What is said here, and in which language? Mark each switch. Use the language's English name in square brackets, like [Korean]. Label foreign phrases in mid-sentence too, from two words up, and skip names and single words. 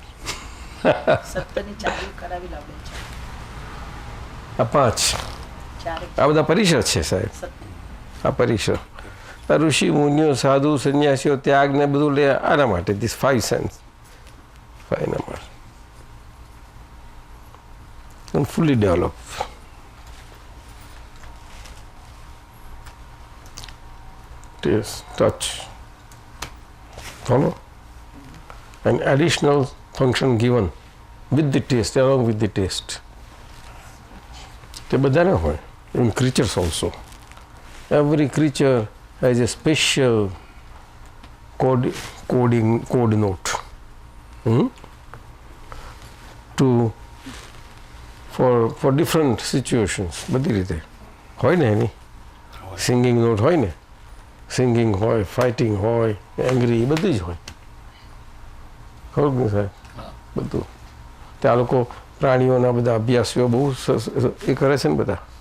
[Gujarati] આ પાંચ, આ બધા પરિસર છે સાહેબ. આ પરિસર ઋષિ મુનિઓ, સાધુ, સંન્યાસીઓ ત્યાગ ને બધું લે આના માટે. [English] this 5 sense, 5 number fully developed. Taste, touch, follow, an additional function given with the taste, along with the taste. [Gujarati] તે બધાને હોય. [English] In creatures also, every creature has a special code note for different situations. [Gujarati] બધી રીતે હોય ને એની. [English] singing note [Gujarati] હોય ને, સિંગિંગ હોય, ફાઇટિંગ હોય, એંગ્રી, બધી જ હોય. ખબર ને સાહેબ? બધું ત્યાં લોકો પ્રાણીઓના બધા અભ્યાસીઓ બહુ એ કરે છે ને બધા.